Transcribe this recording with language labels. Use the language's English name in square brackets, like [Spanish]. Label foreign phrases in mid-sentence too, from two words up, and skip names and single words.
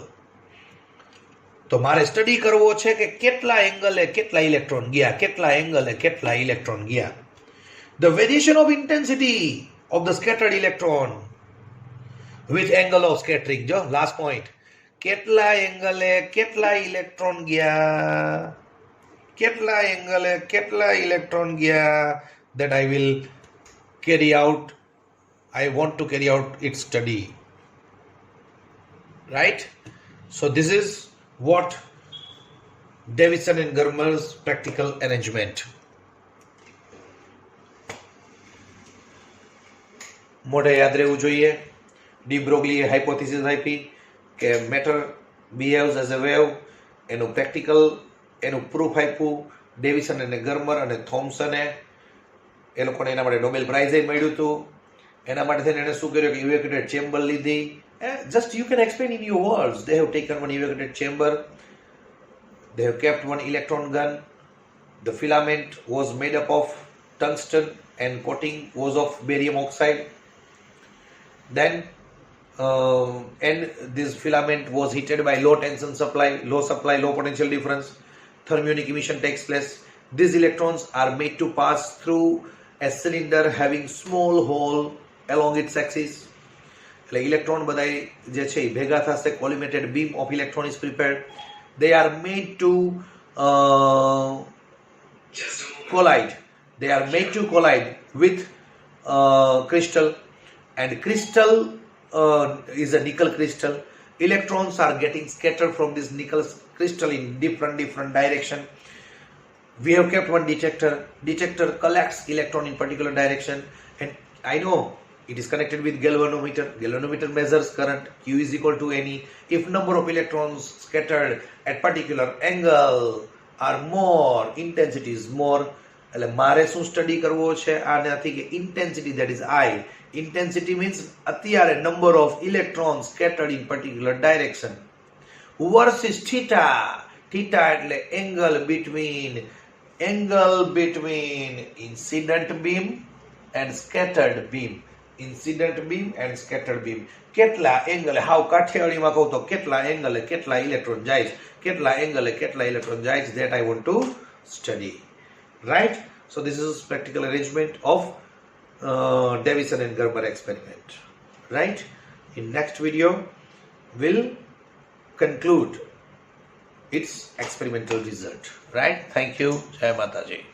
[Gujarati] તો મારે સ્ટડી કરવો છે કે કેટલા એંગલે કેટલા ઇલેક્ટ્રોન ગયા, કેટલા એંગલે કેટલા ઇલેક્ટ્રોન ગયા. [English] The variation of intensity of the scattered electron with angle of scattering, જો last point, [Gujarati] કેટલા એંગલે કેટલા ઇલેક્ટ્રોન ગયા, કેટલા એંગલે કેટલા ઇલેક્ટ્રોન ગયા, [English] that I will carry out, I want to carry out its study, right? So this is what Davisson and Germer's practical arrangement. [Gujarati] મોઢે યાદ રહેવું જોઈએ. ડી બ્રોગલીએ હાઇપોથિસિસ આપી કે [English] matter behaves as a wave, [Gujarati] એનું પ્રેક્ટિકલ એનું પ્રૂફ આપ્યું ડેવિસન અને ગર્મર અને થોમ્સને. એ લોકોને એના માટે નોબેલ પ્રાઇઝે મળ્યું હતું. એના માટે થઈને એણે શું કર્યું કે [English] evacuated chamber [Gujarati] લીધી. [English] Just you can explain in your words. They have taken one evacuated chamber, they have kept one electron gun, the filament was made up of tungsten and coating was of barium oxide. Then and this filament was heated by low tension supply, low potential difference, thermionic emission takes place. These electrons are made to pass through a cylinder having small hole along its axis. [Gujarati] એટલે ઇલેક્ટ્રોન બધા જે છે એ ભેગા થશે, [English] collimated beam of electron is prepared. They are made to collide. They are made to collide with crystal, and crystal is a nickel crystal. Electrons are getting scattered from this nickel crystal in different direction. We have kept one detector. Detector collects electron in particular direction, and I know it is connected with galvanometer. Galvanometer measures current. Q is equal to NE. If number of electrons scattered at particular angle are more, intensity is more. [Gujarati] એટલે મારે શું સ્ટડી કરવો છે આનાથી કે [English] intensity, that is I. Intensity means અત્યારે number of electrons scattered in particular direction versus theta. Theta એટલે angle between incident beam and scattered beam. Incident beam and scattered beam. [Gujarati] કેટલા એંગલે, હાવ કાઠિયાવાડીમાં કહું તો કેટલા એંગલે કેટલા ઇલેક્ટ્રોન જાય, કેટલા એંગલે કેટલા ઇલેક્ટ્રોન જાય, [English] that I want to study, right? So this is practical arrangement of Davison and Germer experiment, right? In next video we'll conclude its experimental result, right? Thank you. [Gujarati] જય માતાજી.